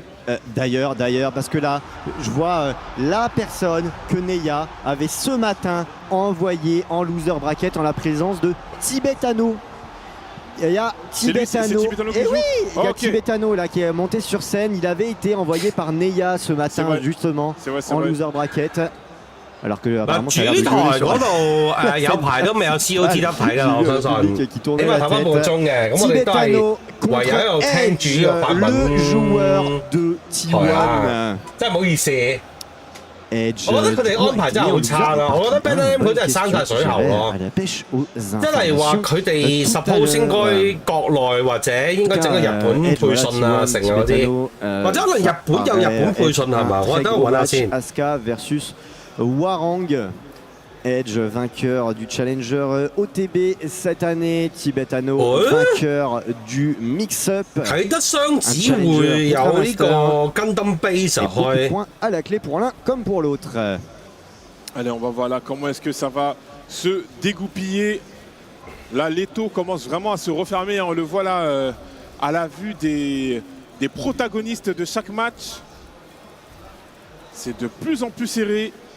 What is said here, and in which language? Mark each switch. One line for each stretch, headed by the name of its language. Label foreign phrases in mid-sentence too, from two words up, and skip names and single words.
French: D'ailleurs, parce que là, je vois la personne que Neya avait ce matin envoyée en loser bracket en la présence de Tibetano. Il y a Tibetano. Et oui, il y a Tibetano là qui est monté sur scène. Il avait été envoyé par Neya ce matin justement en loser bracket. Alors que apparemment ça a l'air de gueuler sur
Cantonese: 有排都未有 COT 得睇㗎，我相信。
French: qui tourne
Cantonese: 因為頭翻半個鐘嘅，咁我哋都係唯有喺度聽住呢個法文。
French: le joueur de T1，
Cantonese: 真係唔好意思。
French: Edge，
Cantonese: 我覺得佢哋安排真係好差啦！我覺得 BNM 佢真係生晒水喉咯，即係話佢哋 suppose 應該國內或者應該整個日本配信啊，成嗰啲，或者可能日本有日本配信係嘛？我等我揾下先。
French: Asuka versus Warang. Edge, vainqueur du Challenger OTB cette année. Tibetano, vainqueur du Mix-Up.
Cantonese: 睇得雙子會有呢個 Gundam Base 開。
French: Points à la clé pour l'un comme pour l'autre. Allez, on va voir là comment est-ce que ça va se dégoupiller. Là, l'étau commence vraiment à se refermer. On le voit là à la vue des protagonistes de chaque match. C'est de plus en plus serré.